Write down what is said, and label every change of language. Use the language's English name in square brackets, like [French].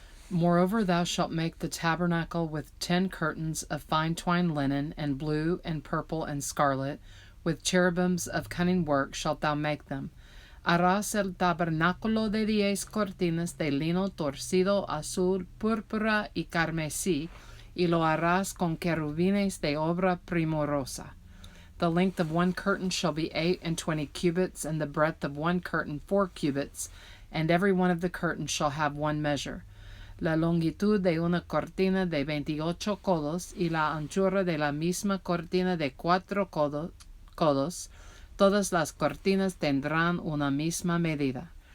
[English] Moreover, thou shalt make the tabernacle with 10 curtains of fine twined linen, and blue, and purple, and scarlet, with cherubims of cunning work shalt thou make them. [Spanish] Harás el tabernáculo de 10 cortinas de lino torcido, azul, púrpura y carmesí, y lo harás con querubines de obra primorosa. [English] The length of one curtain shall be 28 cubits, and the breadth of one curtain 4 cubits, and every one of the curtains shall have one measure. [Spanish] La longitud de una cortina de 28 codos, y la anchura de la misma cortina de 4 codos. Todas las cortinas tendrán una misma medida.